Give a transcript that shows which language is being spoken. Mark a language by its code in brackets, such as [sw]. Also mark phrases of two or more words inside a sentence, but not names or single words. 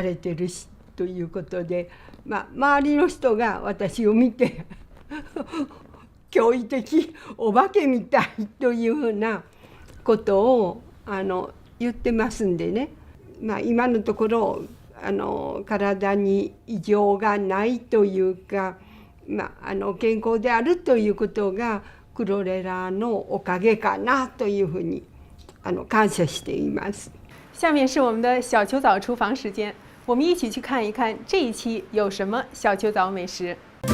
[ja] れてるしということで、周りの人が私を見て驚異的お化けみたいというふうなことを言ってますんでね、今のところ体に異常がないというか、健康であるということがクロレラのおかげかなというふうに感謝しています。 [zh] 下面是我们的小球藻厨房时间，我们一起去看一看这一期有什么小球藻美食。